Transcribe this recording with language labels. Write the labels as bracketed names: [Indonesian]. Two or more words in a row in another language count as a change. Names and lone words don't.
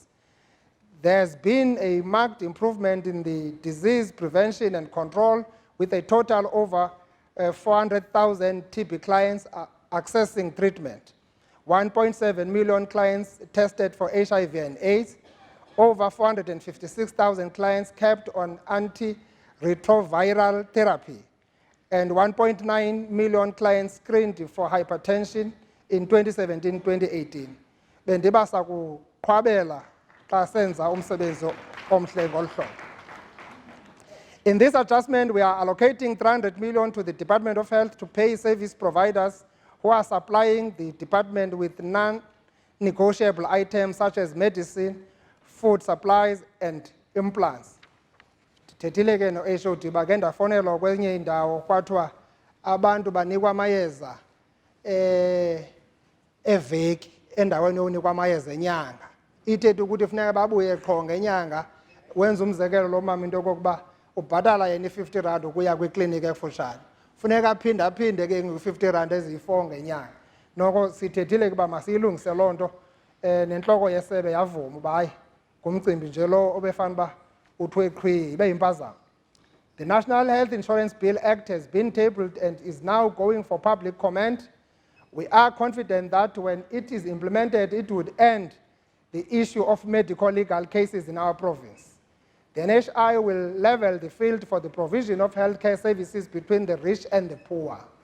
[English] There has been a marked improvement in the disease prevention and control, with a total over 400,000 TB clients accessing treatment, 1.7 million clients tested for HIV and AIDS, over 456,000 clients kept on antiretroviral therapy, and 1.9 million clients screened for hypertension in 2017-2018. [Xhosa] Bendibasa kuqhwabela xa senza umsebenzi omhle ngolu hlobo. [English] In this adjustment, we are allocating 300 million to the Department of Health to pay service providers who are supplying the department with non-negotiable items such as medicine, food supplies, and implants. [Xhosa] Ndithethile ke no-HOD bake ndafonelwa kwenye indawo kwathiwa abantu banikwa amayeza eveki endaweni yokunikwa amayeza enyanga. Ithethi ukuthi funeka babuye qho ngenyanga wenza umzekelo lo mama into yokokuba ubhatala yena i-50 rand ukuya kwikliniki ekufutshane. Funeka aphinde ke nge-50 rand eziyi-4 ngenyanga. Noko sithethile kuba masiyilungise loo nto nentloko yesebe yavuma uba hayi ngumcimbi nje lo obefana uba uthwe qhwi ibe yimpazamo. [English] The National Health Insurance Bill Act has been tabled and is now going for public comment. We are confident that when it is implemented, it would end the issue of medical legal cases in our province. The NHI will level the field for the provision of healthcare services between the rich and the poor.